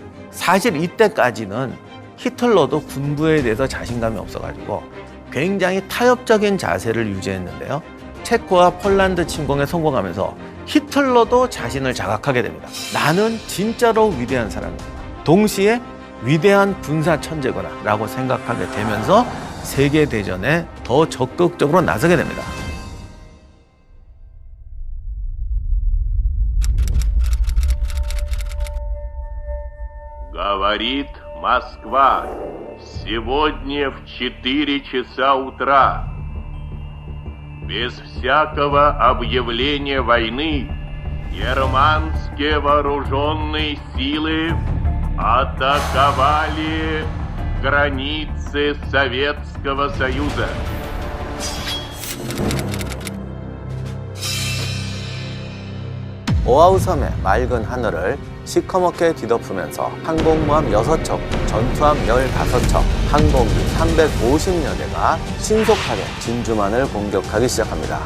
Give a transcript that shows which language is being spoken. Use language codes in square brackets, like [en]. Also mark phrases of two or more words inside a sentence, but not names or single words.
[ko] 사실 이때까지는 히틀러도 군부에 대해서 자신감이 없어가지고 굉장히 타협적인 자세를 유지했는데요. 체코와 폴란드 침공에 성공하면서 히틀러도 자신을 자각하게 됩니다. 나는 진짜로 위대한 사람이다. 동시에 위대한 군사 천재구나 라고 생각하게 되면서 세계대전에 더 적극적으로 나서게 됩니다. [ru] Говорит Москва. Сегодня в 4 часа утра. Без всякого объявления войны германские вооруженные силы атаковали границы Советского Союза. [ko] 오아우 섬의 맑은 하늘을 시커멓게 뒤덮으면서 항공모함 6척, 전투함 15척, 항공기 350여 대가 신속하게 진주만을 공격하기 시작합니다.